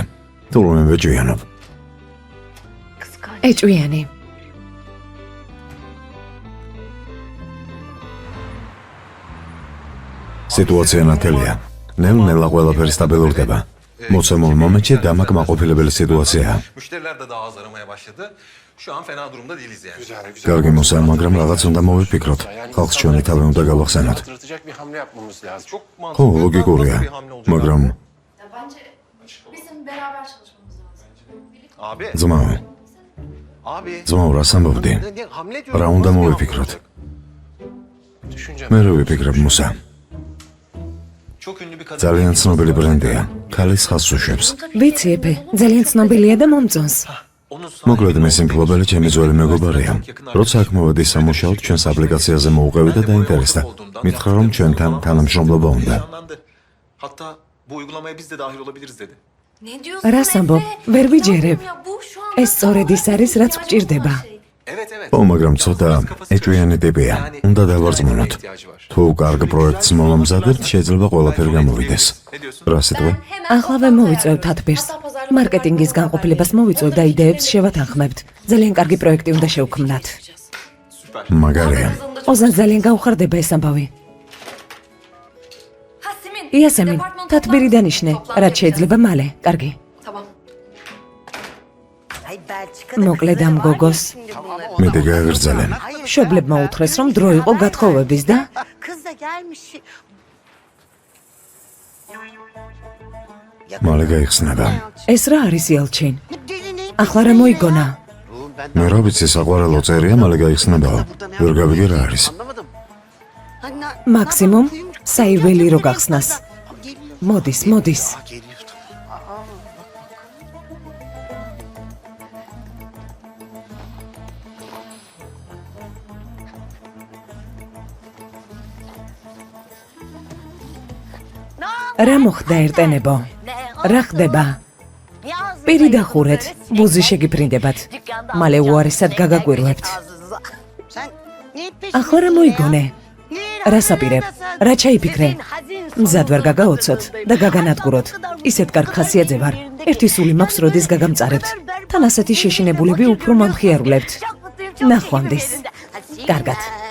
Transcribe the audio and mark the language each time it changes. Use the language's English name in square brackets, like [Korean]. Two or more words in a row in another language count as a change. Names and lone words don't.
[Georgian] თუ რომ ვეჭვიანობ. ეჭვიანი. სიტუაცია ნათელია. ნელ-ნელა ყველაფერი სტაბილურდება. მოცემულ მომენტში დამაკმაყოფილებელი სიტუაციაა. [Turkish] Müşteriler de daha az aramaya başladı. Şu an fena durumda değiliz yani. [Georgian] კარგი მოსა, მაგრამ რაღაც უნდა მოვიფიქროთ. ხალხს ჩვენი თავი უნდა გავახსენოთ. [Turkish] Hatırlatacak bir hamle yapmamız lazım. Çok [Georgian] ხო, [Turkish] mantıklı. [Georgian] ლოგიკურია. [Turkish] Nasıl bir hamle olacak? [Georgian] მაგრამ [Turkish] Bence bizim beraber çalışmamız lazım. Abi, [Georgian] ძმაო, [Turkish] abi. [Georgian] ძმაო, რას ამბობდი? [Turkish] Ne hamle diyorum? [Georgian] რა უნდა [Turkish] Nasıl bir hamle [Georgian] მოვიფიქროთ? [Turkish] olacak? Düşüneceğim. [Georgian] მე რა ვიფიქრებ, მოსა? [Turkish] Çok ünlü bir kadın. [Georgian] ძალიან ცნობილი ბრენდია. ქალის ხაზს უშვებს. ვიცი ეფე, ძალიან ცნობილია და მომწონს. [Turkish] Onun [Georgian] მოკლედ მე სიმფლობელი ჩემი ძველი მეგობარია. როცა აქ მოვედი სამუშაოდ, ჩვენს აპლიკაციაზე მოუყევი და დაინტერესდა. მითხრა რომ ჩვენთან თანამშრომლობა უნდა. [Turkish] Heyecanlandı. Hatta bu uygulamaya biz de dahil olabiliriz dedi. Ne diyorsun [Georgian] რას ამბობ? Efe? ვერ ვიჯერებ. [Turkish] Ya bu şu an [Georgian] ეს სწორედ ის არის, რაც გვჭირდება. [Turkish] Evet evet. [Georgian] ო, მაგრამ ცოტა ეჭვიანი ტიპია. უნდა დავარწმუნოთ. თუ კარგ პროექტს მომამზადებთ, შეიძლება ყველაფერი გამოვიდეს. [Turkish] Ne diyorsun? [Georgian] რა სიტყვა? ახლავე მოვიწევთ ათბირს. მარკეტინგის განყოფილებას მოვიწევ და იდეებს შევათანხმებთ. ძალიან კარგი პროექტი უნდა შევქმნათ. [Turkish] Süper. [Georgian] მაგარია. ოზან ძალიან გაუხარდება ეს ამბავი. [Turkish] Ha Simin. [Georgian] იასემინ, [Turkish] Departman [Georgian] თათბირი დანიშნე, რაც შეიძლება მალე. კარგი. [Turkish] Tamam. [Georgian] მოკლედ ამ გოგოს მეტი გააგრძელე. მშობლებმა უთხრეს, რომ დრო იყო გათხოვების და [Turkish] Kız da gelmiş. [Georgian] მალე გაიხსნება. ეს რა არის იალჩინ? [Turkish] Deli ne? [Georgian] ახლა რა მოიგონა? მე რა ვიცი, საყვარელო წერია, მალე გაიხსნებაო. ვერ გავიგე რა არის. [Turkish] Anlamadım. Anne. [Georgian] მაქსიმუმ საიველი რო გახსნას. მოდის, მოდის. [Turkish] Geliyor. [Georgian] რა მოხდა ერტენებო? რა ხდება? პირი დახურეთ, ბუზი შეგიფრინდებათ. მალე უარესად გაგაკვირვებთ. [Turkish] Sen ne [Georgian] ახლა რა მოიგონე? რა საპირებ? რა ჩაიფიქრე? მზად ვერ გაგაოცოთ და გაგანადგუროთ. ისეთ კარგ ხასიათზე ვარ. ერთი სული მაქვს, როდის გაგამწარებთ. თან ასეთი შეშინებულები უფრო მომხიარულებთ. ნახვამდის. კარგად.